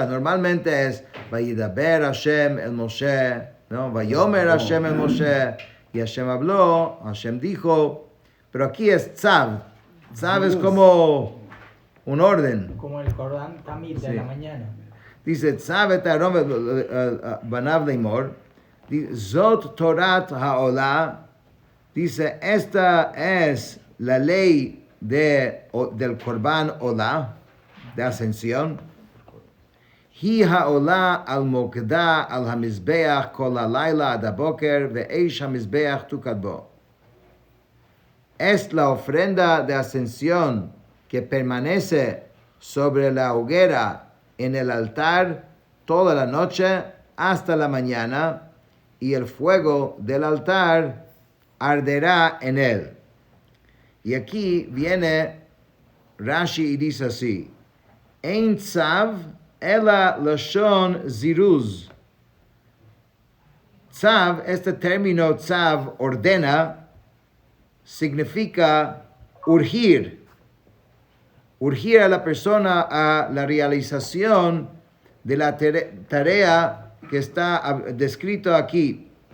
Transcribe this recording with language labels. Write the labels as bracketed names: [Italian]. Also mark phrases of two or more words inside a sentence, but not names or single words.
[Spanish] Normalmente es [Hebrew] וידבר השם אל משה, [Spanish] ¿no? [Hebrew] ויאמר השם אל משה, [Spanish] y Hashem habló, Hashem dijo, pero aquí es Tzav. Tzav es como un orden. Como el Corán Tamid de la mañana. [Hebrew] Dice, צו את אהרן בניו לאמר זאת תורת העלה, [Spanish] dice, esta es la ley del [Hebrew] קרבן עולה, [Spanish] de ascensión, [Hebrew] היא העלה על מוקדה על המזבח כל הלילה עד הבקר ואש המזבח תוקד בו. [Spanish] Es la ofrenda de ascensión que permanece sobre la hoguera en el altar toda la noche hasta la mañana, y el fuego del altar arderá en él. Y aquí viene Rashi y dice así: [Hebrew] אין צו אלא לשון זירוז. [Spanish] Tzav, este término tzav, ordena, significa urgir a la persona a la realización de la tarea que está descrito aquí.